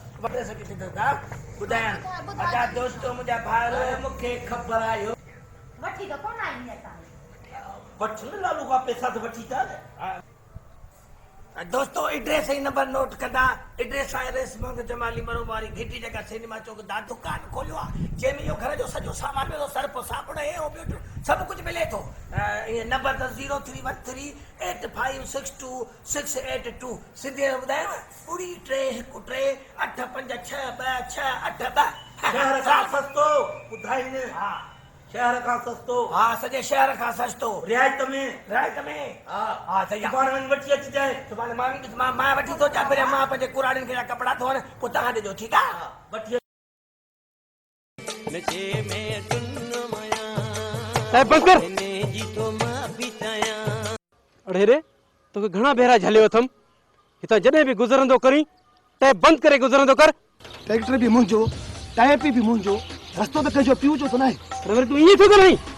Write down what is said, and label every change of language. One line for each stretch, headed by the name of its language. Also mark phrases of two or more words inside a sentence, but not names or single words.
Sindhi: वठे सघी था ॿुधायां। अछा दोस्तो मुंहिंजा भाउर मूंखे ख़बर आहे वठी त कोन आई वठ न लालू खां पैसा त वठी था न। दोस्तो एड्रेस ऐं नंबर नोट कंदा। एड्रेस आहे रेशम जमाली मरूम वारी घिटी जगह सिनेमा चौक दा दुकान खोलियो आहे जंहिंमें इहो घर जो सॼो सामान मिलो। सर्फ साबुण हे हो ॿियो सभु कुझु मिले थो। ईअं नंबर त 03138562 सिंधी में ॿुधायांव 3 शहर खां सस्तो ॿुधाईंदे। हा शहर खां सस्तो, हा सॼे शहर खां सस्तो, रियायत में। हा सही आहे। पाण वञी वठी अचिजांइ। सुभाणे मां वठी थो अचां। पहिरियों मां पंहिंजे कुराड़ियुनि खे कपिड़ा धोअण, पोइ तव्हां ॾिजो ठीकु आहे। वठी बंद कर। अड़े रे तो घणा भेरा झलियो थम हितां जॾहिं बि गुज़रंदो करी टैप बंदि करे गुज़रंदो कर। ट्रैक्टर भी मुंहिंजो, टायर भी मुंहिंजो, रस्तो त कंहिंजो पियो जो त नाहे। पर वरी तूं ईअं थो ॻाल्हाईं।